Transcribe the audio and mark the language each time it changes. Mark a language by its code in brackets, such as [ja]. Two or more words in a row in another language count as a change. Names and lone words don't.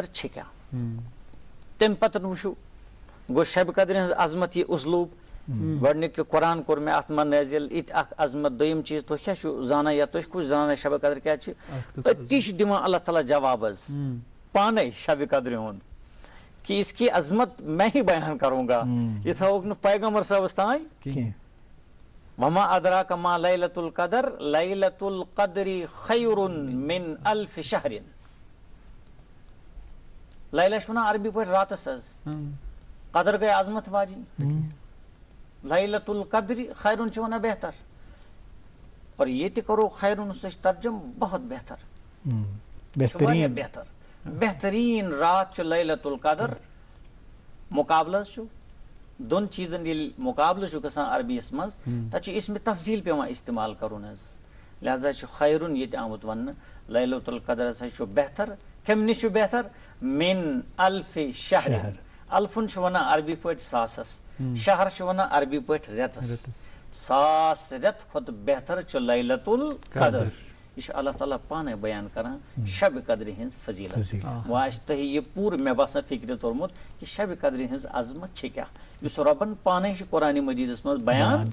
[ks] چھِ کیٛاہ تمہِ پتہٕ وٕچھو گوٚو شبِ قدرِ ہٕنٛز عظمت یہِ اُسلوٗب گۄڈٕنیُک یہِ قرآن کوٚر مےٚ اتھ منٛز نٲزِل یہِ تہِ اکھ عظمت دوٚیِم چیٖز تُہۍ کیٛاہ چھُو زانان یا تُہۍ کُس زانان شبِ قدر کیٛاہ چھِ أتی چھُ دِوان اللہ تعالیٰ جواب حظ پانے شبِ قدرِ ہُنٛد [ur] کہ اس کی عظمت میں ہی بیان کروں گا [ks] یہ تھاوُکھ نہٕ پیغمبر صٲبس تانۍ [ar] وما ادراک ما لیلۃ القدر لیلۃ القدر خیر من الف شہر [ks] لیلہ چھُ ونان عربی پٲٹھۍ راتس حظ قدر گٔے عظمت واجیٚنۍ [ar] لَیلَةُ الْقَدْرِ خَیرٌ [ks] چھِ وَنان بہتر اور ییٚتہِ کرو خیرُن سُہ چھِ ترجم بہت بہتر بہترین بہتر بہترین رات چھُ لیلۃ القدر مقابلہٕ چھُ دۄن چیٖزن ییٚلہِ مقابلہٕ چھُ گژھان عربیَس منٛز تَتہِ چھُ اسمِ تفضیٖل پیٚوان استعمال کرُن حظ لہذا چھُ خیرُن ییٚتہِ آمُت وننہٕ لیلۃ القدر ہسا چھُ بہتر کمہِ نِش چھُ بہتر [ar] مِن الفِ شہر [ks] الفُن چھُ ونان عربی پٲٹھۍ ساسس شہر چھُ ونان عربی پٲٹھۍ رٮ۪تس 1,000 رٮ۪تھ کھۄتہٕ بہتر چھُ لیلۃ القدر یہ چھُ اللہ تعالیٰ پانے بیان کران شب قدرِ ہٕنٛز فضیلت وۄنۍ آسہِ تۄہہِ یہِ پوٗرٕ مےٚ باسان فکرِ توٚرمُت کہِ شب قدرِ ہٕنٛز عظمت چھِ کیٛاہ یُس رۄبن پانے چھُ قرآنِ مجیٖدس منٛز بیان